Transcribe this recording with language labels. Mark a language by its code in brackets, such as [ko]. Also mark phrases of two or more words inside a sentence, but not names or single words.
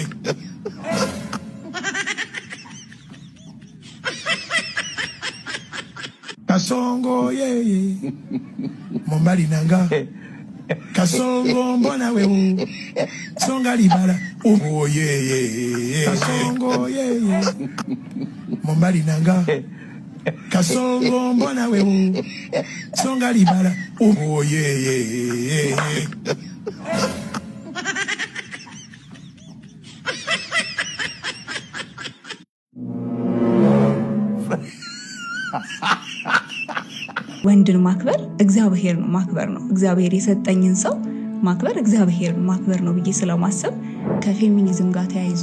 [ln] Kasongo yeah mombali nanga Kasongo mbona wewe songa libala [en] oh yeah [ln] Kasongo yeah mombali nanga Kasongo mbona wewe songa libala [en] oh yeah [am] ወንድን ማክበር እግዚአብሔር ነው ማክበር ነው እግዚአብሔር የሰጠኝን ሰው ማክበር እግዚአብሔር ማክበር ነው ብዬ ስለማሰብ ከፌሚኒዝም ጋር ተያይዞ